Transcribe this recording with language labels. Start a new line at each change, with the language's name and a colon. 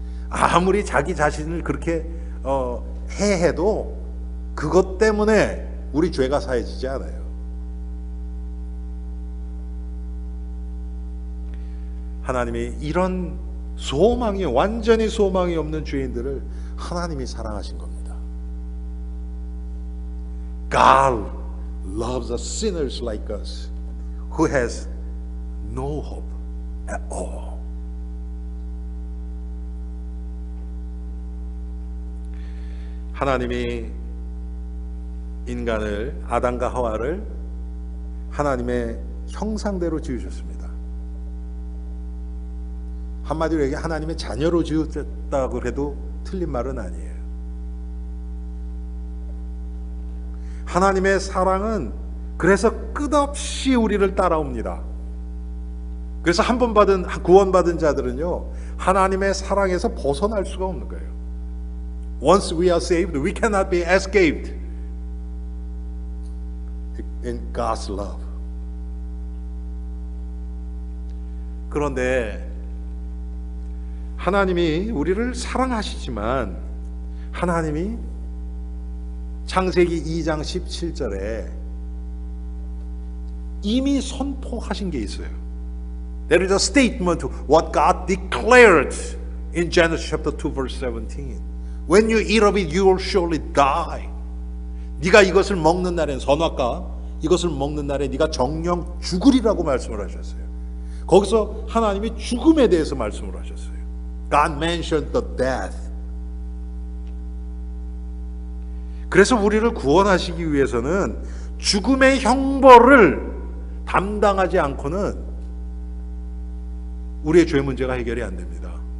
Korean: 아무리 자기 자신을 그렇게 해도 그것 때문에 우리 죄가 사해지지 않아요. 하나님이 이런 소망이, 완전히 소망이 없는 죄인들을 하나님이 사랑하신 겁니다.
English: God loves the sinners like us who has no hope at all.
Korean: 하나님이 인간을, 아담과 하와를 하나님의 형상대로 지으셨습니다. 한마디로 얘기해 하나님의 자녀로 지으셨다고 해도 틀린 말은 아니에요. 하나님의 사랑은 그래서 끝없이 우리를 따라옵니다. 그래서 한 번 구원받은 자들은요, 하나님의 사랑에서 벗어날 수가 없는 거예요.
English: Once we are saved, we cannot be escaped in God's love.
Korean: 그런데 하나님이 우리를 사랑하시지만 하나님이 창세기 2장 17절에 이미 선포하신 게 있어요.
English: There is a statement of what God declared in Genesis chapter 2 verse 17. When you eat of it, you will surely die.
Korean: 네가 이것을 먹는 날엔, 선악과 이것을 먹는 날에 네가 정령 죽으리라고 말씀을 하셨어요. 거기서 하나님이 죽음에 대해서 말씀을 하셨어요.
English: God mentioned the death.
Korean: 그래서 우리를 구원하시기 위해서는 죽음의 형벌을 담당하지 않고는 우리의 죄 문제가 해결이 안 됩니다.